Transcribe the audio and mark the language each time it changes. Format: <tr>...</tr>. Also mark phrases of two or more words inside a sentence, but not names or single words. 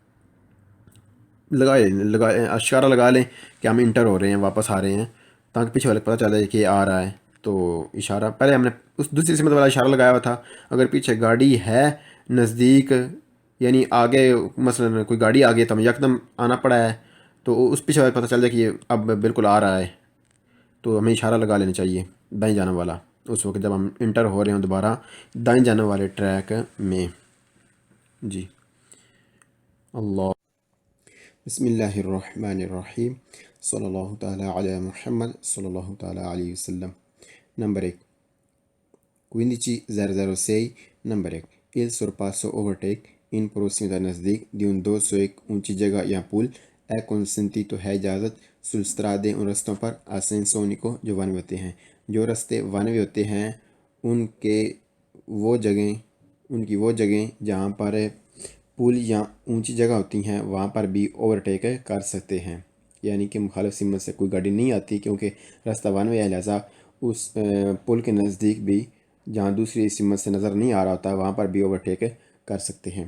<ur>اشارہ لگا لیں کہ ہم انٹر ہو رہے ہیں، واپس آ رہے ہیں، تاکہ پیچھے والے کو پتہ چل جائے کہ یہ آ رہا ہے، تو اشارہ پہلے ہم نے اس دوسری سمت والا اشارہ لگایا ہوا تھا، اگر پیچھے گاڑی ہے نزدیک یعنی آگے مثلا کوئی گاڑی آگے تو ہمیں یکدم آنا پڑا ہے، تو اس پیچھے والے کو پتہ چل جائے کہ یہ اب بالکل آ رہا ہے، تو ہمیں اشارہ لگا لینا چاہیے دائیں جانب والا، اس وقت جب ہم انٹر ہو رہے ہوں دوبارہ دائیں جانب والے ٹریک میں۔</ur> <ar>جی اللہ بسم اللہ الرحمن الرحیم صلی اللہ تعالیٰ علی محمد صلی اللہ تعالیٰ علیہ وسلم۔</ar> <ur>نمبر 1 15 006. Number 1</ur> <it>il sorpasso overtake in prossimità</it> <ur>نزدیک</ur> <it>di un dorso</it> <ur>ایک اونچی جگہ یا پل</ur> <it>è consentito</it> <ur>ہے اجازت</ur> <it>sul strade</it> <ur>ان رستوں پر</ur> <it>a senso unico</it> <ur>جو</ur> <en>one way</en> <ur>ہوتے ہیں، جو رستے</ur> <en>one way</en> <ur>ہوتے ہیں ان کی وہ جگہیں جہاں پر پل یا اونچی جگہ ہوتی ہیں وہاں پر بھی اوورٹیک کر سکتے ہیں، یعنی کہ مخالف سمت سے کوئی گاڑی نہیں آتی کیونکہ راستہ</ur> <en>one way</en> <ur>ہے، لہٰذا اس پل کے نزدیک بھی جہاں دوسری سمت سے نظر نہیں آ رہا ہوتا وہاں پر بھی اوورٹیک کر سکتے ہیں۔</ur>